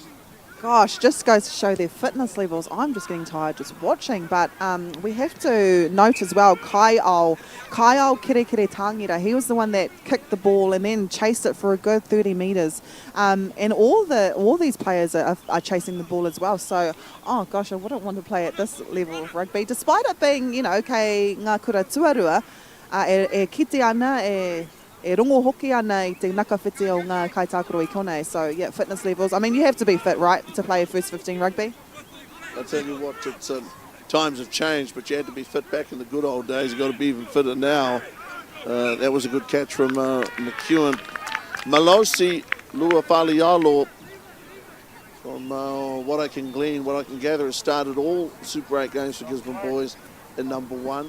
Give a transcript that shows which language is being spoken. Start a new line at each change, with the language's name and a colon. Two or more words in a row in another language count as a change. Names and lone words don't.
English: Gosh, just goes to show their fitness levels. I'm just getting tired just watching, but we have to note as well, Kaiao Kere Tangira, he was the one that kicked the ball and then chased it for a good 30 metres. And all these players are chasing the ball as well. So, oh gosh, I wouldn't want to play at this level of rugby, despite it being,
Māori: kei ngā kura tuarua, e kite ana, e rongo hoki ana I te nakawhiti o ngā kaitākaro I konei.
English: So, yeah, fitness levels. I mean, you have to be fit, right, to play a first 15 rugby? I tell you what, it's, times have changed, but you had to be fit back in the good old days. You've got to be even fitter now. That was a good catch from McEwen. Malosi Luafalialo, from what I can glean, what I can gather, has started all Super 8 games for Gisborne Boys in number 1.